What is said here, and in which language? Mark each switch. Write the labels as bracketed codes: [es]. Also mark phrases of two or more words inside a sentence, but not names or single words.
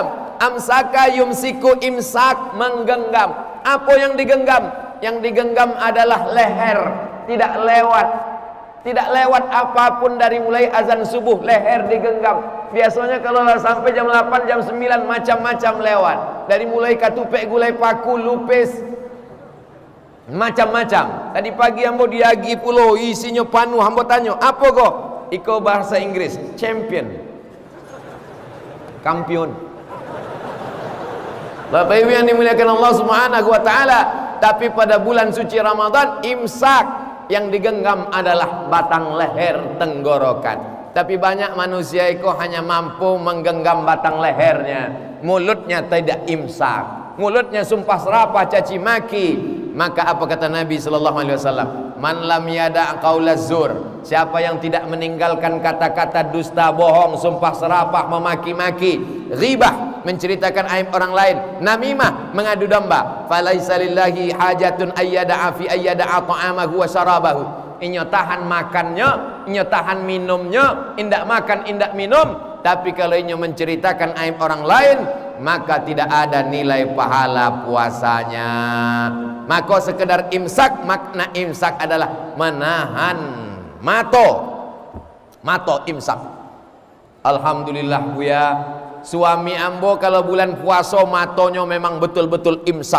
[ar] أمسك يمسك، إمساك, menggenggam. [id] Apa yang digenggam? Yang digenggam adalah leher, tidak lewat. Tidak lewat apapun dari mulai azan subuh, leher digenggam. Biasanya kalau sampai jam 8, jam 9 macam-macam lewat. Dari mulai katupek, gulai paku, lupis, macam-macam. [min] Tadi pagi ambo diagi pulau isinya panu, ambo tanya, apa kok? Iko bahasa Inggris, champion, kampion. [id] Bapak Ibu yang dimuliakan Allah Subhanahu wa taala, tapi pada bulan suci Ramadan imsak yang digenggam adalah batang leher tenggorokan. Tapi banyak manusia itu hanya mampu menggenggam batang lehernya, mulutnya tidak imsak, mulutnya sumpah serapah, caci maki. Maka apa kata Nabi [ar] صلى الله عليه وسلم؟ من لم يدع قول الزور, [id] siapa yang tidak meninggalkan kata-kata dusta, bohong, sumpah serapah, memaki-maki, ghibah, menceritakan aib orang lain, namimah, mengadu domba, [ar] فليس لله حاجة أن يدع في أن يدع طعامه وشرابه. [min] Inyo tahan makannya, inyo tahan minumnya, indak makan, indak minum. [id] Tapi kalau inyo menceritakan aib orang lain, maka tidak ada nilai pahala puasanya. Maka sekedar imsak, makna imsak adalah menahan mato imsak. [min] Alhamdulillah Buya, suami ambo kalau bulan puasa matonya memang betul-betul imsak.